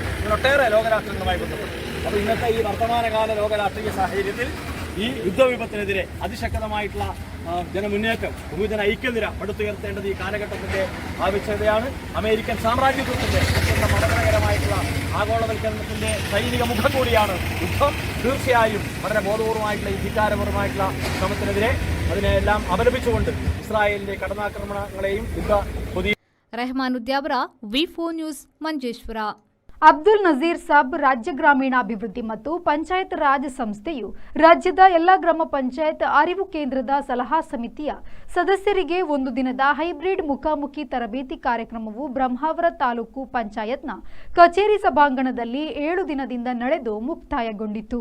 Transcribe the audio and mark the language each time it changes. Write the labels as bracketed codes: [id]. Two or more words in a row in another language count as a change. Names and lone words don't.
[ml] ഒട്ടേറെ ലോകരാഷ്ട്രങ്ങളുമായി ബന്ധപ്പെട്ട്. അപ്പോൾ ഇന്നത്തെ ഈ വർത്തമാനകാല ലോകരാഷ്ട്രീയ സാഹചര്യത്തിൽ ഈ യുദ്ധവിപത്തിനെതിരെ അതിശക്തമായിട്ടുള്ള ജനമുന്നേറ്റം, ബഹുജന ഐക്യനിര പടുത്തുയർത്തേണ്ടത് ഈ കാലഘട്ടത്തിൻ്റെ ആവശ്യകതയാണ്. അമേരിക്കൻ സാമ്രാജ്യത്വത്തിൻ്റെ മതപരമായിട്ടുള്ള ആഗോളവൽക്കരണത്തിൻ്റെ സൈനിക മുഖം കൂടിയാണ് യുദ്ധം. തീർച്ചയായും വളരെ ബോധപൂർവമായിട്ടുള്ള ഈ ധിക്കാരപരമായിട്ടുള്ള ശ്രമത്തിനെതിരെ അതിനെല്ലാം അപലപിച്ചുകൊണ്ട് ഇസ്രായേലിന്റെ കടന്നാക്രമണങ്ങളെയും [kn] ರೆಹಮಾನ್ ಉದ್ಯಾವರ, ವಿ4 ನ್ಯೂಸ್, ಮಂಜೇಶ್ವರ. ಅಬ್ದುಲ್ ನಜೀರ್ ಸಾಬ್ ರಾಜ್ಯ ಗ್ರಾಮೀಣಾಭಿವೃದ್ಧಿ ಮತ್ತು ಪಂಚಾಯತ್ ರಾಜ್ ಸಂಸ್ಥೆಯು ರಾಜ್ಯದ ಎಲ್ಲ ಗ್ರಾಮ ಪಂಚಾಯತ್ ಅರಿವು ಕೇಂದ್ರದ ಸಲಹಾ ಸಮಿತಿಯ ಸದಸ್ಯರಿಗೆ 1 ದಿನದ ಹೈಬ್ರಿಡ್ ಮುಖಾಮುಖಿ ತರಬೇತಿ ಕಾರ್ಯಕ್ರಮವು ಬ್ರಹ್ಮಾವರ ತಾಲೂಕು ಪಂಚಾಯತ್ನ ಕಚೇರಿ ಸಭಾಂಗಣದಲ್ಲಿ 7 ದಿನದಿಂದ ನಡೆದು ಮುಕ್ತಾಯಗೊಂಡಿತು.